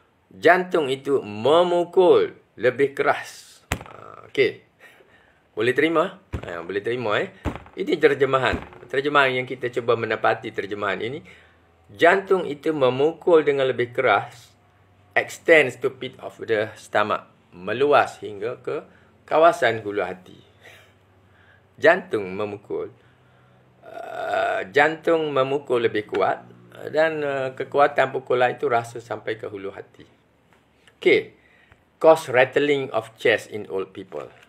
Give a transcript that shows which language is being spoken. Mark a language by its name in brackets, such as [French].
[Malay] Jantung itu memukul lebih keras. Okey. Boleh terima? Boleh terima Ini terjemahan. Terjemahan yang kita cuba mendapati terjemahan ini. Jantung itu memukul dengan lebih keras. [English] Extends to pit of the stomach. [Malay] Meluas hingga ke kawasan hulu hati. Jantung memukul. Jantung memukul lebih kuat. Dan kekuatan pukulan itu rasa sampai ke hulu hati. [English] Okay. Cause rattling of chest in old people.